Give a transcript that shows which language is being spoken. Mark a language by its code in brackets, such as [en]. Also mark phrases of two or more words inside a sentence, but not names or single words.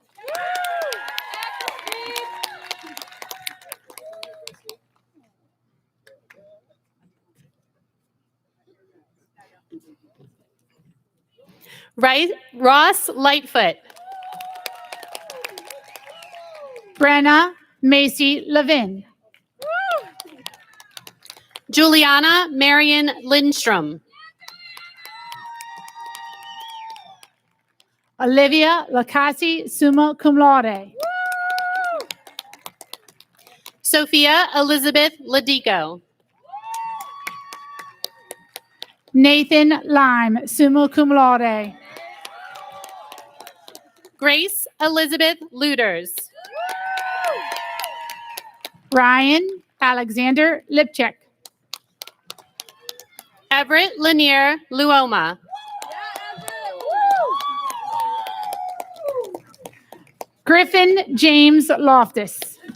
[en] Ross Lightfoot. Brenna Macy Levin. Juliana Marion Lindstrom. Olivia Lacassi, [la] summa cum laude. [en] Sophia Elizabeth Ladico. Nathan Lime, [la] summa cum laude. [en] Grace Elizabeth Luders. Ryan Alexander Lipchek. Everett Lanier Luoma. Griffin James Loftus.